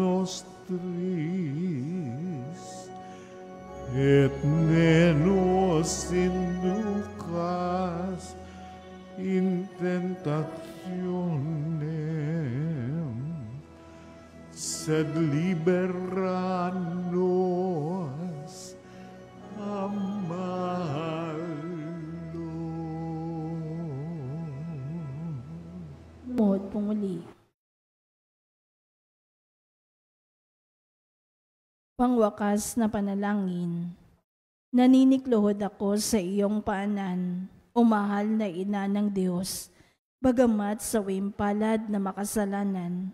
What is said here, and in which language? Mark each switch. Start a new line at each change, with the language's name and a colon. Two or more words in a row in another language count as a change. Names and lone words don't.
Latin: nostris, et ne nos inducas in tentationem, sed libera nos a malo.
Filipino: Lumuhod po muli. Pangwakas na panalangin. Naninikluhod ako sa iyong paanan, o mahal na ina ng Diyos, bagamat sa wimpalad na makasalanan.